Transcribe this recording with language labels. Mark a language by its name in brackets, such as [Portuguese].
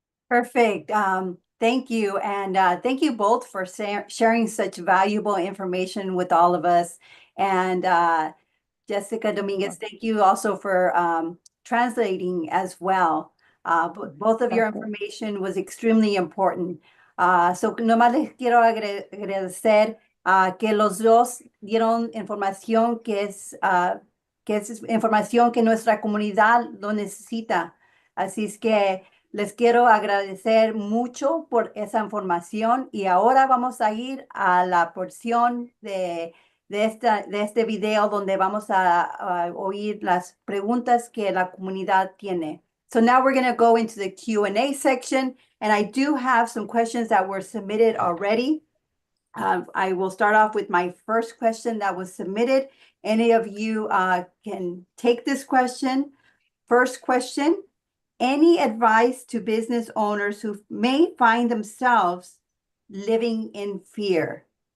[English] Perfect. Thank you. And thank you both for sharing such valuable information with all of us. And Jessica Dominguez, thank you also for translating as well. Both of your information was extremely important. [Spanish] So nomás les quiero agradecer que los dos dieron información que es información que nuestra comunidad lo necesita. Así es que les quiero agradecer mucho por esa información y ahora vamos a ir a la porción de este video donde vamos a oír las preguntas que la comunidad tiene. [English] So now we're going to go into the Q&A section, and I do have some questions that were submitted already. I will start off with my first question that was submitted. Any of you can take this question. First question, any advice to business owners who may find themselves living in fear?